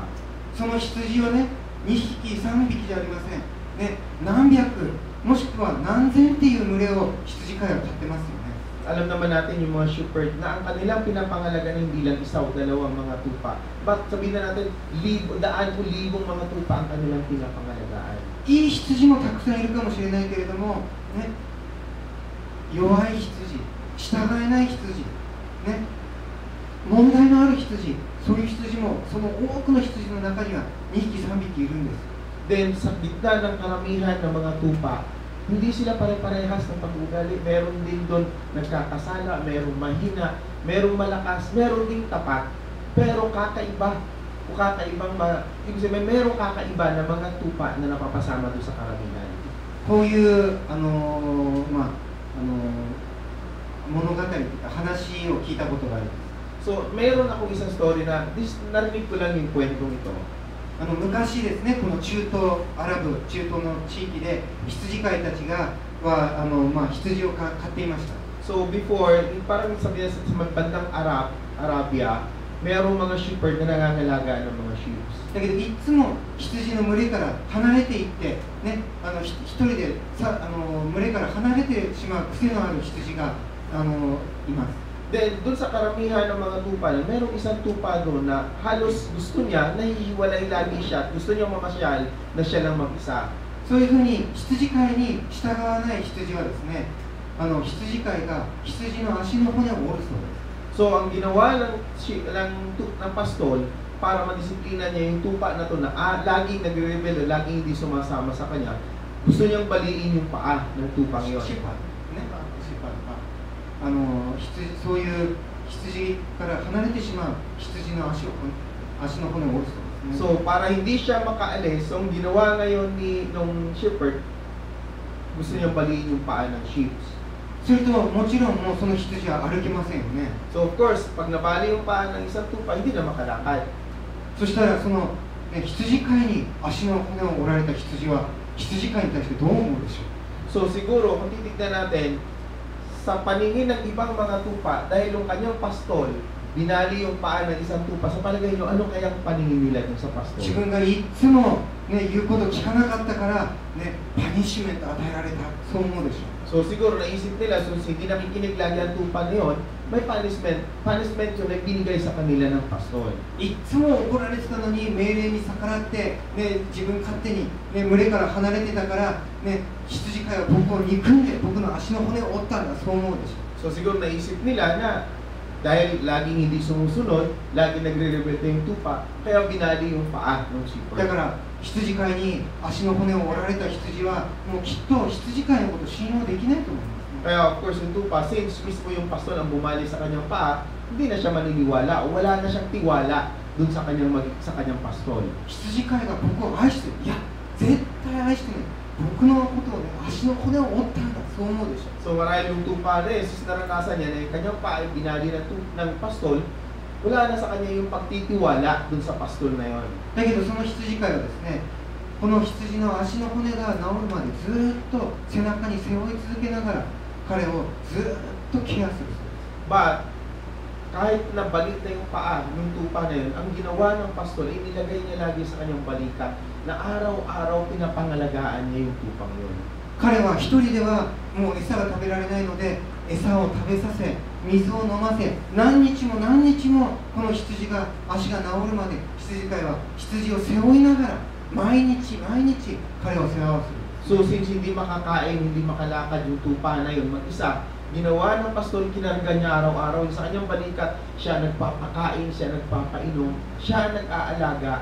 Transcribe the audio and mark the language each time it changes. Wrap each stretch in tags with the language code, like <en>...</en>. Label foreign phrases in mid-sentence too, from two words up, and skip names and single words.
<ja>その羊はね、2匹3匹じゃありません、ね、何百もしくは何千っていう群れを羊飼いは飼ってますよね。</ja> <tl>Alam naman natin yung mga shepherd na ang kanilang pinapangalaga ng bilang isa o dalawang mga tupa. But sabihin na natin, daan o libong mga tupa ang kanilang pinapangalagaan.</tl> <ja>いい羊もたくさんいるかもしれないけれども、ね、弱い羊、従えない羊、ね、問題のある羊、そういう羊もその多くの羊の中には2匹3匹いるんです。</ja> <tl>Then sa gitna ng karamihan ng mga tupa, hindi sila pare-parehas ng pag-ugali. Meron din doon nagkakasala, meron mahina, meron malakas, meron ding tapat. Pero kakaiba, o kakaibang ibig sabihin, meron kakaiba na mga tupa na napapasama doon sa karamihan.</tl> <ja>こういう物語というか話を聞いたことがあります。</ja> <tl>So, meron akong isang story na narinig ko lang yung kwentong ito.</tl> <ja>昔ですね、この中東アラブ、中東の地域で羊飼いたちが羊を飼っていました。</ja> <en>So before,</en> <tl>parang sabi sa bandang Arabia, mayroong mga shepherd na nangangalaga ng mga sheep.</tl> <ja>だけどいつも羊の群れから離れていって、ね、一人で群れから離れてしまう癖のある羊がいます。</ja> <tl>Then, doon sa karamihan ng mga tupa, mayroong isang tupa doon na halos gusto niya, nahihiwalay lagi siya at gusto niya mamasyal na siya lang mag-isa.</tl> <ja>そういうふうに羊飼いに従わない羊はですね、羊飼いが羊の足の骨を折るそうです。</ja> <tl>So, ang ginawa ng pastol para madisiplina niya yung tupa na to na laging nagre-rebel, laging hindi sumasama sa kanya, gusto niyang baliin yung paa ng tupang yun.</tl> <ja>そういう羊から離れてしまう羊の足の骨を折るそうですね。</ja> <tl>So, para hindi siya makaalis, so ang ginawa ngayon nung shepherd, gusto niyang baliin yung paa ng sheep.</tl> <ja>するともちろんもうその羊は歩けませんよね。</ja> <en>So of course,</en> <tl>pag nabali yung paa ng isang tupa, hindi na makalakad.</tl> <ja>そしたらその、羊飼いに足の骨を折られた羊は羊飼いに対してどう思うでしょう。</ja> <tl>So siguro, kung titignan natin, sa paningin ng ibang mga tupa, dahil yung kanyang pastol, binali yung paa ng isang tupa, sa palagay nyo, ano kayang paningin nila dun sa pastol?</tl> <ja>自分がいつも、言うこと聞かなかったから、パニッシュメント与えられた、そう思うでしょう。</ja> <tl>So siguro naisip nila, so hindi nakikinig lagi ang tupa na yun, may punishment yung nagbinigay sa kanila ng pastol.</tl> <ja>いつも怒られてたのに命令に逆らって、自分勝手に、群れから離れてたから、羊飼いは僕を憎んで僕の足の骨を折ったんだ、そう思うでしょう。</ja> <tl>So siguro naisip nila na dahil laging hindi sumusunod, laging nagre-rebelde yung tupa, kaya binali yung paa ng shepherd.</tl> <ja>だから羊飼いに足の骨を折られた羊はもうきっと羊飼いのことを信用できないと思います。</ja> <tl>Kaya</tl> <en>of course</en> <tl>yung tupa, since mismo yung pastol ang bumali sa kanyang paa, hindi na siya maniniwala o wala na siyang tiwala dun sa kanyang pastol.</tl> <ja>羊飼いが僕を愛してる、いや絶対愛してない、 僕のことをね、足の骨を折ったんだ、そう思うでしょ。</ja> <tl>So marahil yung tupa na Jesus naranasan niya na yung kanyang paa ay binali ng pastol, wala na sa kanya yung pagtitiwala dun sa pastol na yon.</tl> <ja>だけどその羊飼いはですね、この羊の足の骨が治るまでずっと背中に背負い続けながら彼をずっとケアする。</ja> <tl>But kahit nabalik na yung paa, yung tupa na yun, ang ginawa ng pastol ay nilagay niya lagi sa kanyang balikat na araw-araw pinapangalagaan niya yung tupang yun.</tl> <ja>彼は一人ではもう餌が食べられないので、餌を食べさせ、水を飲ませ、何日も何日もこの羊が足が治るまで羊飼いは羊を背負いながら毎日毎日彼を世話をする。</ja> <tl>So since hindi makakain, hindi makalakad yung tupa na yun mag-isa, ginawa ng pastol, kinarga niya araw-araw sa kanyang balikat, siya nagpapakain, siya nagpapainom, siya nag-aalaga.</tl>